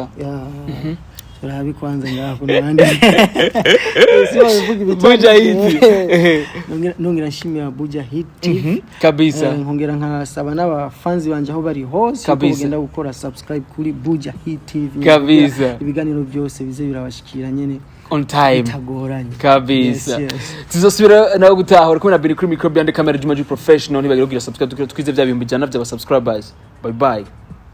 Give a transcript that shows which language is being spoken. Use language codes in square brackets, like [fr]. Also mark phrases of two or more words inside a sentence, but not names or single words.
[rn] Rabi kwanza ngaho n'abandi Buja Hit nongera nshimira Buja Hit kabisa nkongera nkasaba n'abafanzi banje aho bari hose kugenda gukora subscribe kuri Buja Hit TV kabisa ibiganiro byose bize birabashikira nyene [en] on time [rn] tagoranye kabisa. Tuzosubira nawe gutaha uri kumwe na Billy kuri micro [en] behind the camera [rn] Juma professional nibagire kugira subscribe twize bya bihumbi jana by'aba subscribers. [en] Bye bye.